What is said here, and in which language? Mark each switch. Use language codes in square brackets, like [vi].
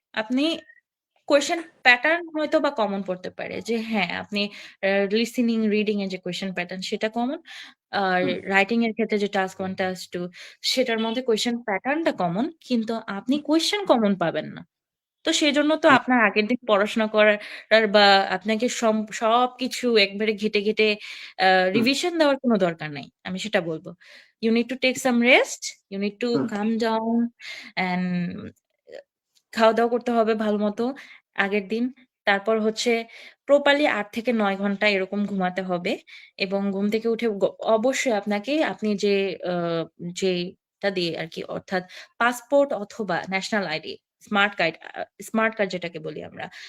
[bn] আপনি question pattern হয়তোবা common পড়তে পারে যে হ্যাঁ, আপনি লিসেনিং, রিডিং এর যে কোয়েশ্চেন প্যাটার্ন সেটা কমন। আর হুম, রাইটিং এর ক্ষেত্রে যে টাস্ক 1, টাস্ক 2 সেটার মধ্যে কোয়েশ্চেন প্যাটার্নটা কমন। কিন্তু আপনি কোয়েশ্চেন কমন পাবেন না। তো সেজন্য তো হুম, আপনার আগের দিন পড়াশোনা করার বা আপনাকে সবকিছু একবারে ঘেঁটে, ঘেঁটে হুম, রিভিশন দেওয়ার কোনো দরকার নাই। আমি সেটা বলব। [en] You need to take some rest, you need to hmm, calm down and [bn] খাওয়া-দাওয়া করতে হবে ভালোমতো আগের দিন। তারপর হচ্ছে প্রপারলি ৮ থেকে ৯ ঘন্টা এরকম ঘুমাতে হবে এবং ঘুম থেকে উঠে অবশ্যই আপনাকে আপনি যে আ যেটা দিয়ে আরকি অর্থাৎ পাসপোর্ট অথবা ন্যাশনাল আইডি, স্মার্ট কার্ড যেটাকে বলি আমরা।